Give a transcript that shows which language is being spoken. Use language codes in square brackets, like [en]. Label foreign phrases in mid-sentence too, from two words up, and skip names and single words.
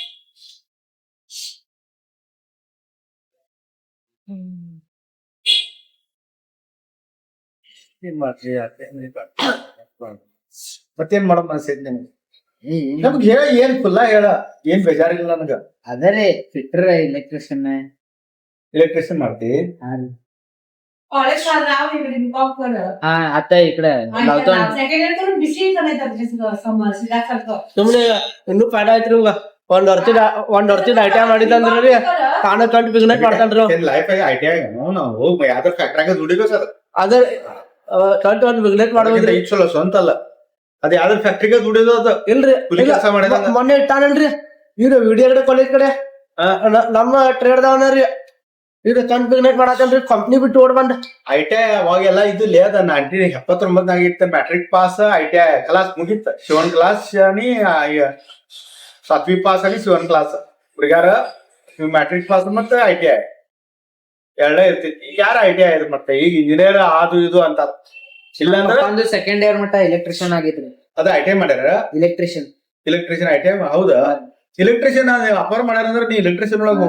[kn] ಏನ್ ಮಾಡ್ರಿ ಮತ್ತೇನ್ ಮಾಡೋ ಮನಸ್ಸೈತಿ ನಿಮ್ಗೆ ನಮ್ಗೆ ಹೇಳ ಏನ್ ಫುಲ್ಲ ಹೇಳ ಏನ್ ಬೇಜಾರಿಲ್ಲ ನನಗ ಅದರೇ ಫಿಟ್ರ ಎಲೆಕ್ಟ್ರಿಷಿಯನ್ ಮಾಡ್ತಿ [mr] आता इकडे [kn] ಸುಮ್ನೆ ಇನ್ನೂ ಪಾಡ ಐತ್ರಿ ಇವಾಗ ಒಂದ್ ವರ್ಷದ ಐಟಮ್ ಮಾಡಿದಂದ್ರಿ ತಾನ ಕಂಡು ಬಿಸ್ನೆಸ್ ಮಾಡ್ತಾನ್ರಿ ಲೈಫ್ ಐಡಿಯಾ ನಾವು ಯಾವ್ದಾರ ಫ್ಯಾಕ್ಟ್ರಿಯಾಗ ದುಡಿಬೇಕು ಸರ್ ಅದ ಕಂಡು ಒಂದ್ ಬಿಸ್ನೆಸ್ ಮಾಡೋದ್ರಿ ಈಗ ಚಲೋ ಸ್ವಂತ ಅಲ್ಲ ಅದ ಯಾವ್ದಾರ ಫ್ಯಾಕ್ಟ್ರಿಗೆ ದುಡಿಯೋದು ಅದ ಇಲ್ರಿ ಕೆಲಸ ಮಾಡಿದ ಮೊನ್ನೆ ಇಟ್ಟಾನಲ್ರಿ ಇವ್ರು ವಿಡಿಯೋ ಕಡೆ ಕಾಲೇಜ್ ಕಡೆ ನಮ್ಮ ಟ್ರೇಡ್ದವನರಿ ಈಗ ಕಂಡು ಬಿಸ್ನೆಸ್ ಮಾಡತ್ತೇನ್ರಿ ಕಂಪ್ನಿ ಬಿಟ್ಟು ಓಡ್ ಬಂದ ಐಟಿಐ ಅವಾಗೆಲ್ಲ ಇದು ಲೇದ 1979 ಇತ್ತ ಮ್ಯಾಟ್ರಿಕ್ ಪಾಸ್ ಐಟಿಐ ಕ್ಲಾಸ್ ಮುಗಿತ 7 ಕ್ಲಾಸ್ आणि 7वी ಪಾಸ್ आणि 7 ಕ್ಲಾಸ್ ಹುಡುಗಾರ ಮ್ಯಾಟ್ರಿಕ್ ಪಾಸ್ ಮತ್ತೆ ಐಟಿಐ ಎರಡೇ ಇರ್ತಿತ್ತು ಈಗ ಯಾರು ಐಟಿಐ ಇದು ಮತ್ತೆ ಈಗ ಇಂಜಿನಿಯರ್ ಅದು ಇದು ಅಂತ ಇಲ್ಲ ಅಂದ್ರೆ ಸೆಕೆಂಡ್ ಇಯರ್ ಮಟ್ಟ ಎಲೆಕ್ಟ್ರಿಷಿಯನ್ ಆಗಿದ್ರಿ ಅದ ಐಟಿಐ ಮಾಡ್ಯಾರ ಎಲೆಕ್ಟ್ರಿಷಿಯನ್ ಐಟಿಐ ಹೌದಾ ಎಲೆಕ್ಟ್ರಿಷಿಯನ್ ಅಪಾರ ಮಾಡ್ಯಾರ ಅಂದ್ರೆ ನೀ ಎಲೆಕ್ಟ್ರಿಷಿಯನ್ ಒಳಗ